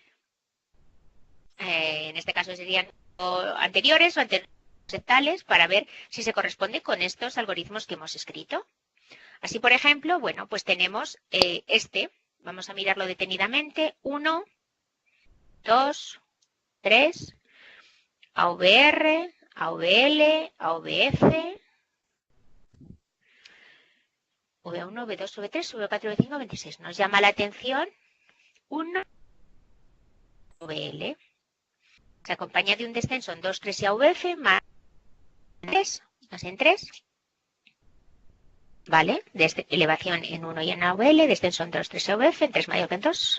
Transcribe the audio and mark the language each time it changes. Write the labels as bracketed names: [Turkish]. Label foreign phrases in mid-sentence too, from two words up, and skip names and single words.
[Spanish] En este caso serían anteriores o anteroseptales para ver si se corresponde con estos algoritmos que hemos escrito. Así, por ejemplo, bueno, pues tenemos vamos a mirarlo detenidamente, 1, 2, 3, AVR, AVL, AVF, V1, V2, V3, V4, V5, V6. Nos llama la atención 1 AVL. Se acompaña de un descenso en 2, 3 y AVF, más 3, más en 3. ¿Vale? Elevación en 1 y en AVL, descenso en 2, 3 y AVF, en 3 mayor que en 2.